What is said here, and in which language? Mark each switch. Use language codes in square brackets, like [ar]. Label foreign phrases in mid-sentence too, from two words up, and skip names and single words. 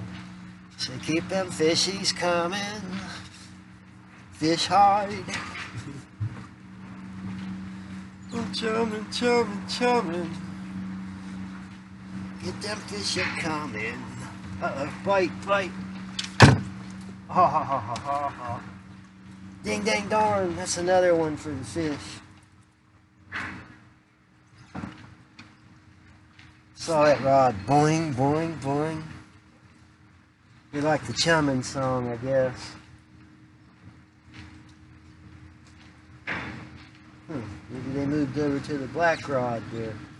[en] So keep them fishies coming, fish hide. Oh, chumming, chumming, chumming. Get them fish coming. Uh-oh, bite, bite. Ha ha ha ha ha ha. Ding dang darn, that's another one for the fish. Saw that rod boing, boing, boing. You like the chumming song, I guess. Maybe they moved over to the black rod there.